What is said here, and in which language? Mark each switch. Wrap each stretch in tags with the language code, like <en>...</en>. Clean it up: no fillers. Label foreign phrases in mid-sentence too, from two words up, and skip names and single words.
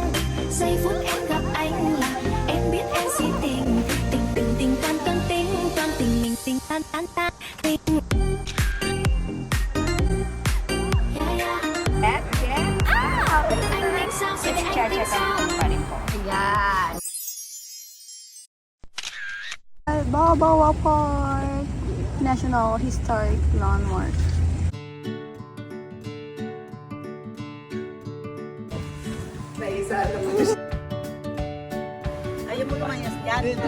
<vi>Giây phút em gặp anh là em biết em si tình. Tình tình tình toan toan tình toan tình mình tình tan tan tan tình. Anh đánh sao sẽ anh đánh sao.</vi> <tl>Yan.</tl> <en>Balboa Park, National Historic Landmark.</en> <tl>Ayaw mo naman yan. Yan.</tl>